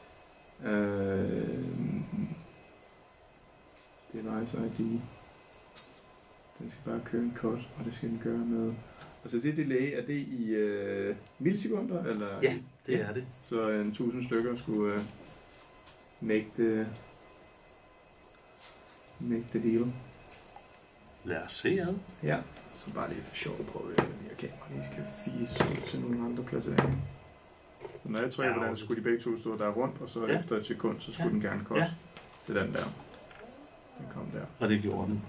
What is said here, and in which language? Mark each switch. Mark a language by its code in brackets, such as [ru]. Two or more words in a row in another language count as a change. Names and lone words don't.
[en] Device ID. [da] Den skal bare køre en cut, og det skal den gøre med... Altså det delay, er det i millisekunder? Eller? Ja, det er det. Så 1000 stykker skulle [en] make the deal. [da] Lad os se ad. Ja, så bare lige for sjov på, at jeg kamera lige skal fise ud til nogle andre placeringer. Så når jeg trykker på den, så skulle de begge to stå der rundt, og så efter et sekund, så skulle den gerne cut til den der. Den kom der. Og det gjorde den.